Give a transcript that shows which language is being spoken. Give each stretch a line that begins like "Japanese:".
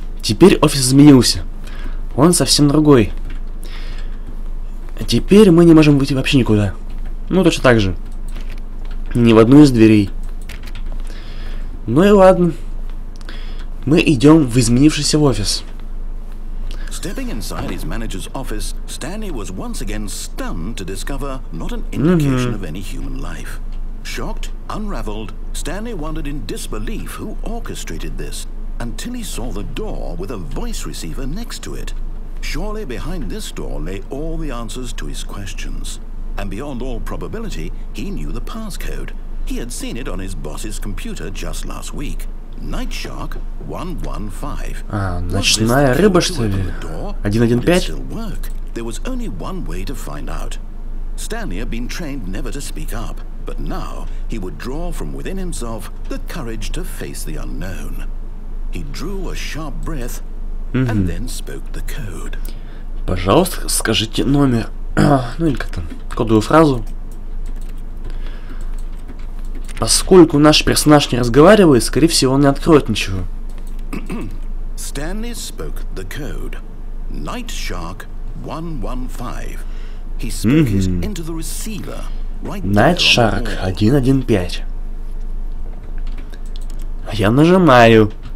Russian: Теперь офис изменился. Он совсем другой. Теперь мы не можем выйти вообще никуда. Ну, точно так же. Ни в одну из дверей. Ну и ладно. Мы идем в изменившийся офис.
English: Stepping inside his manager's office, Stanley was once again stunned to discover not an indication of any human life. Shocked, unraveled, Stanley wondered in disbelief who orchestrated this, until he saw the door with a voice receiver next to it. Surely behind this door lay all the answers to his questions. And beyond all probability, he knew the passcode. He had seen it on his boss's computer just last week.
Russian: Night Shark 115. Ночная рыба, что ли? 115?
English: There was only one way to find out. Stanley had been trained never to speak up, but now he would draw from within himself the courage to face the unknown. He drew a sharp breath and then spoke the code.
Russian: Пожалуйста, скажите номер. Ну или как там, кодовую фразу. Поскольку наш персонаж не разговаривает, скорее всего, он не откроет ничего.
English: Stanley spoke the code. Night Shark 115. He spoke it into the receiver. Night Shark 115.
Russian: Я нажимаю.